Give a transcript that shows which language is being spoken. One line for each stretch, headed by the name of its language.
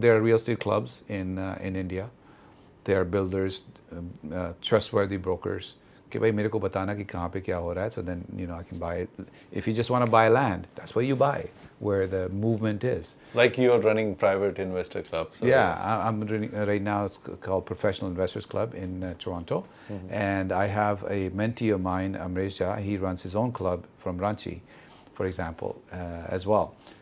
English: There are real estate clubs in India. There are builders, trustworthy brokers.
Hindi: कि भाई मेरे को बताना कि कहाँ पे क्या हो रहा है,
English: so then I can buy it. If you just want to buy land, that's what you buy, where the movement is. Like you're running private investor clubs. So Yeah, I'm running right now. It's called Professional Investors Club in Toronto, and I have a mentee of mine, Amresh Jha. He runs his own club from Ranchi, for example, as well.